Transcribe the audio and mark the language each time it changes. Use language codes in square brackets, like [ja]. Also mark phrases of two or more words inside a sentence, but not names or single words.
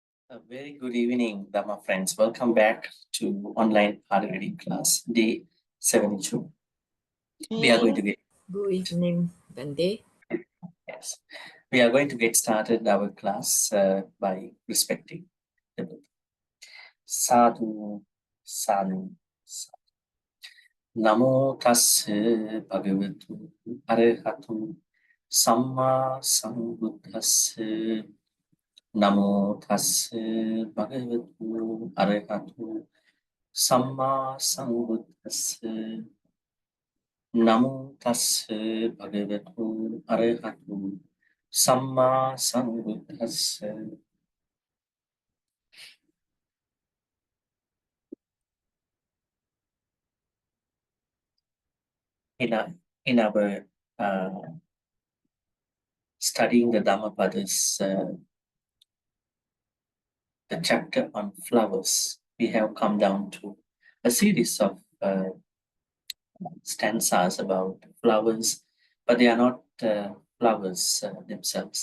[en] A very good evening, Dhamma friends. Welcome back to online Pali reading class, day 72. We are going to get Good evening, Bhante. yes, we are going to get started our class by respecting the Buddha. [pi] Sadhu, sadhu, sadhu. Namo tassa bhagavatu arahatu samma sambuddhassa. Namo tassa bhagavatu arahatu samma sambuddhassa. Namo tassa bhagavatu arahatu samma sambuddhassa. [en] In our studying the Dhammapadas, the chapter on flowers, we have come down to a series of stanzas about flowers, but they are not flowers themselves.